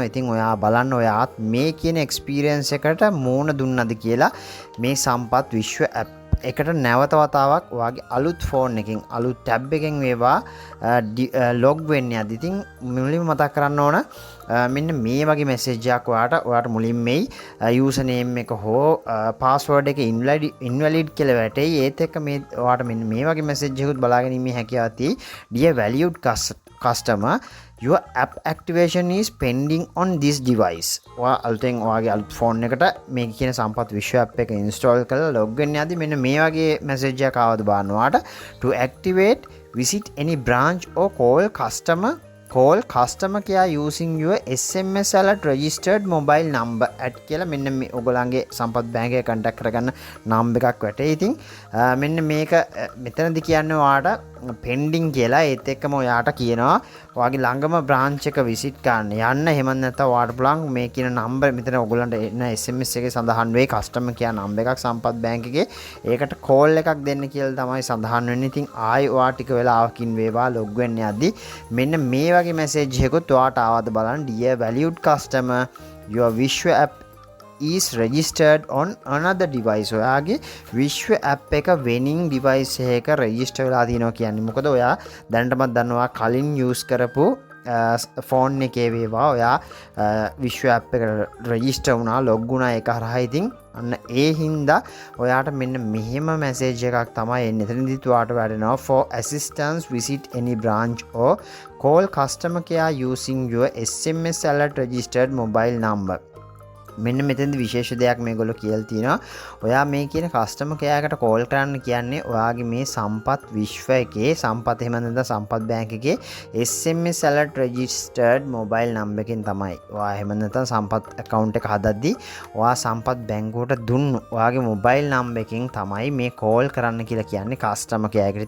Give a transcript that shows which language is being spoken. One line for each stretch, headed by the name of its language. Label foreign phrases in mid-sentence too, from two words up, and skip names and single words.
Sinhala: ඉතින් ඔයා බලන්න ඔයාත් මේ කියන එක්ස්පීරියන්ස් එකට මූණ දුන්නද කියලා මේ සම්පත් විශ්ව app එකට නැවත වතාවක් ඔයාගේ අලුත් ෆෝන් එකකින් අලුත් ටැබ් එකකින් වේවා ලොග් වෙන්න යද්දි ඉතින් මුලින්ම මතක් කරන්න ඕන මෙන්න මේ වගේ මැසේජ් එකක් ඔයාට මුලින් මේ
English: user name
Sinhala: එක හෝ පාස්වර්ඩ් එක ඉන්වැලිඩ් කියලා වැටෙයි. ඒත් එක්ක මේ ඔයාට මෙන්න මේ වගේ මැසේජ් එකකුත් බලාගෙන ඉන්නේ හැකියාවක් තියෙයි.
English: Dear valued customer, your app activation is pending on this device.
Sinhala: ඔයා අලුතෙන් ඔයාගේ අලුත් ෆෝන් එකට මේ කියන සම්පත් විශ්ව app එක install කරලා log වෙන්න යද්දි මෙන්න මේ වගේ message එකක් ආවද බලන්න.
English: ඔයාට to activate visit any branch or call customer care using your SMS alert registered mobile number at
Sinhala: කියලා මෙන්න මේ ඔයගොල්ලන්ගේ සම්පත් බැංක් එක contact කරගන්න number එකක් වැටේ. ඉතින් මෙන්න මේක මෙතනදී කියන්නේ ඔයාට pending කියලා. ඒත් එක්කම ඔයාට කියනවා ඔයාගේ ළඟම branch එක visit කරන්න යන්න. එහෙම නැත්නම් ඔයාට පුළුවන් මේ කියන number මෙතන ඔයගොල්ලන්ට එන SMS එකේ සඳහන් වෙයි
English: customer care number
Sinhala: එකක් සම්පත් බැංක් එකේ. ඒකට call එකක් දෙන්න කියලා තමයි සඳහන් වෙන්නේ. ඉතින් ආයි ඔයා ටික වෙලාවකින් වේවා log වෙන්න යද්දි මෙන්න මේ වගේ message එකකුත් ඔයාට ආවද බලන්න.
English: Dear valued customer, your Vishwa app is registered on another device.
Sinhala: ඔයාගේ විශ්ව app එක වෙනින් device එකක register වෙලා තියෙනවා කියන්නේ. මොකද ඔයා දැනටමත් දන්නවා කලින් use කරපු ෆෝන් එකේ වේවා ඔයා විශ්ව app එක register වුණා log වුණා ඒක හරහා. ඉතින් අන්න ඒ හින්දා ඔයාට මෙන්න මෙහෙම message එකක් තමයි එන්නේ. එතනදිත් ඔයාට වැටෙනවා
English: for assistance visit any branch or call customer care using your SMS alert registered mobile number.
Sinhala: මෙන්න මෙතෙන්ද විශේෂ දෙයක් මේගොල්ලෝ කියලා තියෙනවා. ඔයා මේ කියන
English: customer care
Sinhala: එකට කෝල් කරන්න කියන්නේ ඔයාගේ මේ සම්පත් විශ්ව එකේ සම්පත් එහෙම නැත්නම් සම්පත් බැංක් එකේ
English: SMS alert registered mobile number
Sinhala: එකෙන් තමයි. ඔයා එහෙම නැත්නම් සම්පත් account එක හදද්දී ඔයා සම්පත් බැංකුවට දුන්නු ඔයාගේ
English: mobile number
Sinhala: එකෙන් තමයි මේ කෝල් කරන්න කියලා කියන්නේ
English: customer care
Sinhala: එකට.